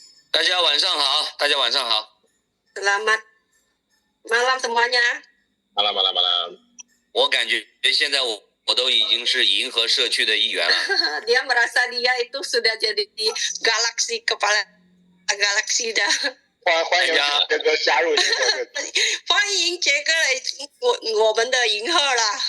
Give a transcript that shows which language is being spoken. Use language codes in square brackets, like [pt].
[zh] 大家晚上好，大家晚上好。 [id] Selamat malam semuanya. Malam. [zh] 我感觉现在我都已经是银河社区的一员了。 [id] Dia merasa dia itu sudah jadi di galaksi kepala galaksi dah. [zh] 欢迎杰哥加入银河。欢迎杰哥来我们的银河啦。